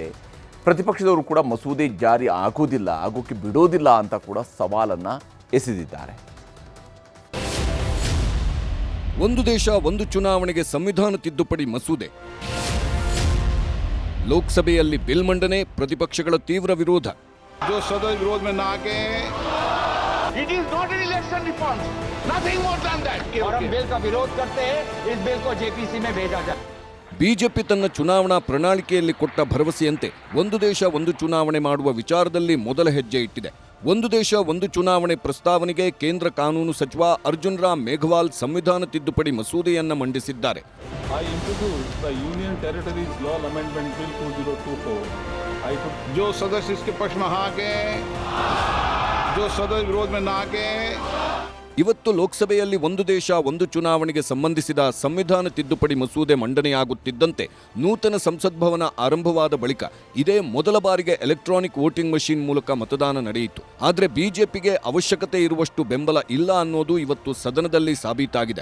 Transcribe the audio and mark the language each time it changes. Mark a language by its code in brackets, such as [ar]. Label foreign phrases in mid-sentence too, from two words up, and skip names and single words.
[kn] ಪ್ರತಿಪಕ್ಷದವರು ಕೂಡ ಮಸೂದೆ ಜಾರಿ ಆಗೋಕ್ಕೆ ಬಿಡೋದಿಲ್ಲ ಅಂತ ಕೂಡ ಸವಾಲನ್ನು ಎಸೆದಿದ್ದಾರೆ. ಒಂದು ದೇಶ ಒಂದು ಚುನಾವಣೆಗೆ ಸಂವಿಧಾನ ತಿದ್ದುಪಡಿ ಮಸೂದೆ ಲೋಕಸಭೆಯಲ್ಲಿ ಬಿಲ್ ಮಂಡನೆ, ಪ್ರತಿಪಕ್ಷಗಳ ತೀವ್ರ ವಿರೋಧ. [hi] विरोध में ना आके [en] It is not an election reform. Nothing more than that. [hi] और हम बिल का विरोध करते हैं. इस बिल को JPC में भेजा जाए. [kn] ಬಿಜೆಪಿ ತನ್ನ ಚುನಾವಣಾ ಪ್ರಣಾಳಿಕೆಯಲ್ಲಿ ಕೊಟ್ಟ ಭರವಸೆಯಂತೆ ಒಂದು ದೇಶ ಒಂದು ಚುನಾವಣೆ ಮಾಡುವ ವಿಚಾರದಲ್ಲಿ ಮೊದಲ ಹೆಜ್ಜೆ ಇಟ್ಟಿದೆ. ಒಂದು ದೇಶ ಒಂದು ಚುನಾವಣೆ ಪ್ರಸ್ತಾವನೆಗೆ ಕೇಂದ್ರ ಕಾನೂನು ಸಚಿವ ಅರ್ಜುನ್ ರಾಮ್ ಮೇಘವಾಲ್ ಸಂವಿಧಾನ ತಿದ್ದುಪಡಿ ಮಸೂದೆಯನ್ನು ಮಂಡಿಸಿದ್ದಾರೆ. [en] I introduced the Union Territories Law Amendment Bill 2024. [hi] जो सदस्य इसके पक्ष में हाँ के, जो सदस्य विरोध में ना के. [kn] ಇವತ್ತು ಲೋಕಸಭೆಯಲ್ಲಿ ಒಂದು ದೇಶ ಒಂದು ಚುನಾವಣೆಗೆ ಸಂಬಂಧಿಸಿದ ಸಂವಿಧಾನ ತಿದ್ದುಪಡಿ ಮಸೂದೆ ಮಂಡನೆಯಾಗುತ್ತಿದ್ದಂತೆ ನೂತನ ಸಂಸತ್ ಭವನ ಆರಂಭವಾದ ಬಳಿಕ ಇದೇ ಮೊದಲ ಬಾರಿಗೆ [en] electronic voting machine [kn] ಮೂಲಕ ಮತದಾನ ನಡೆಯಿತು. ಆದರೆ ಬಿಜೆಪಿಗೆ ಅವಶ್ಯಕತೆ ಇರುವಷ್ಟು ಬೆಂಬಲ ಇಲ್ಲ ಅನ್ನೋದು ಇವತ್ತು ಸದನದಲ್ಲಿ ಸಾಬೀತಾಗಿದೆ.